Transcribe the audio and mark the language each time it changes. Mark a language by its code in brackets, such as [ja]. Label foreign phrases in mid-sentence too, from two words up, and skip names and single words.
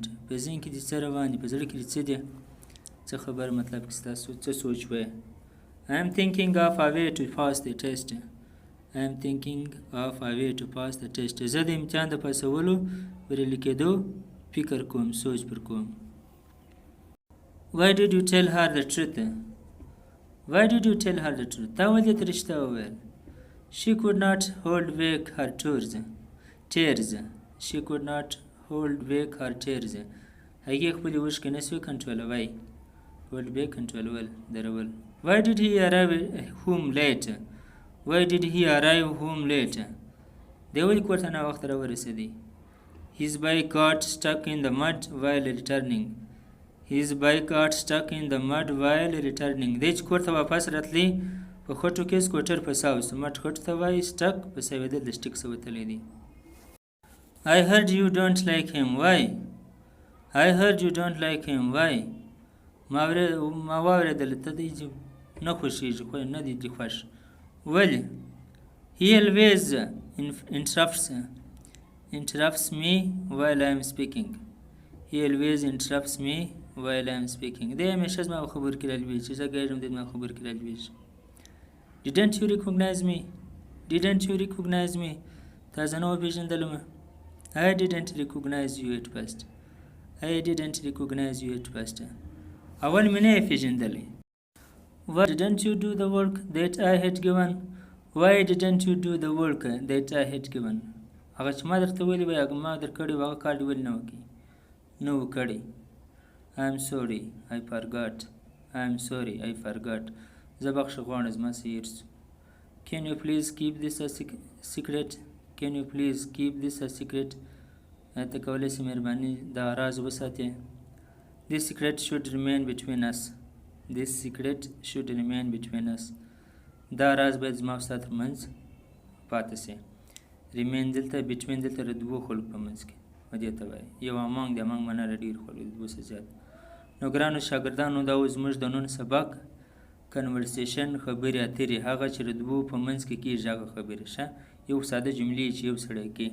[ps] په ذهن کې دې څه روان دي؟ په زړه کې دې څه دي؟ څه خبر مطلب کې ستاسو څه سوچ وایي؟ [en] I am thinking of a way to pass the test. I am thinking of a way to pass the test. [ps] زه د امتحان د پاسولو بریالي کېدو فکر کوم، سوچ پر کوم. [en] Why did you tell her the truth? Why did you tell her the truth? [ps] تا ولې ته رښتیا وویل؟ [en] She could not hold back her tears. She could not hold back her tears. [ps] هغې خپلې اوښکې نه سوې کنټرولوی. [en] Hold back [ps] کنټرولول درول. [en] Why did he arrive home late? Why did he arrive home late? [ps] دی ولې کور ته ناوخته راورسېدی؟ [en] His bike got stuck in the mud while returning. His bike got stuck in the mud while returning. [ps] دی چې کور ته واپس راتلی په خټو کې سکوټر په سا وسو. مټ خټو ته وایي سټک په سوېدل د سټیک څه وتلی دی. [en] I heard you don't like him. Why? I heard you don't like him. Why? [ps] ما واورېدل ته دی چې نه خوښېږي خو نه دی دې خوښ. ولې؟ [en] He always interrupts me while I am speaking. He always interrupts me while I am speaking. [ps] دی همیشه زما په خبرو کې رالویږي چې زه ګډم دی زما په خبرو کې رالویږي. [en] Didn't you recognize me? Didn't you recognize me? [ps] تا زه نه وپېژندلم. [en] I didn't recognize you at first. I didn't recognize you at first. [ps] اول مې نه یې پېژندلی. [en] Why didn't you do the work that I had given? Why didn't you do the work that I had given? [ps] هغه چې ما درته ویلي وی هغه ما در کړی و هغه کار دې ولې نه وکړي؟ نه و کړی. [en] I am sorry, I forgot. I am sorry, I forgot. [ps] زه بخښه غواړم زما څه هېر شو. [en] Can you please keep this a secret? Can you please keep this a secret? [ps] ته کولی شې مهرباني دا راز وساتې؟ [en] This secret should remain between us. This secret should remain between us. [ps] دا راز باید زما او ستا تر منځ پاتې شي. Remain دلته between دلته د دوو خلکو په منځ کې دې ته وایي. یو among د among معنا د ډېرو خلکو د دوو څخه زیات. نو ګرانو شاګردانو دا اوس زموږ د نن سبق کنورسیشن خبرې اترې هغه چې د دوو په منځ کې کېږي هغه خبرې ښه یو ساده جملې چې یو سړی کوي.